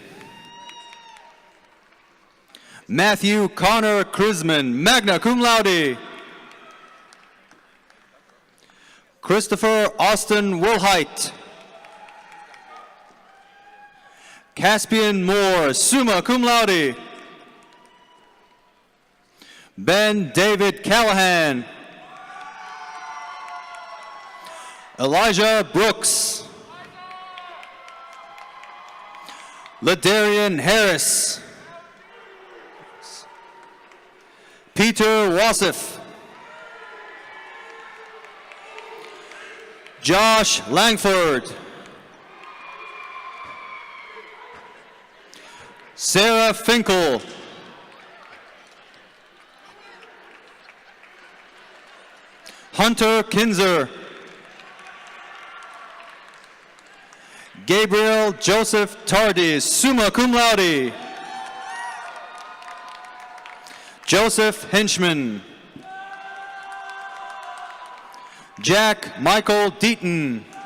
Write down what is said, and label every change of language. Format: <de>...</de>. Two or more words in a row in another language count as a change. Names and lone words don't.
<en>Matthew Connor Krisman,</en> <la>magna cum laude.</la> <en>Christopher Austin Wilhite. Caspian Moore,</en> <la>summa cum laude.</la> <en>Ben David Callahan. Elijah Brooks. Ladarian Harris. Peter Wassif. Josh Langford. Sarah Finkel. Hunter Kinzer. Gabriel Joseph Tardis,</en> <la>summa cum laude.</la> <en>Joseph Hinchman. Jack Michael Deaton.</en>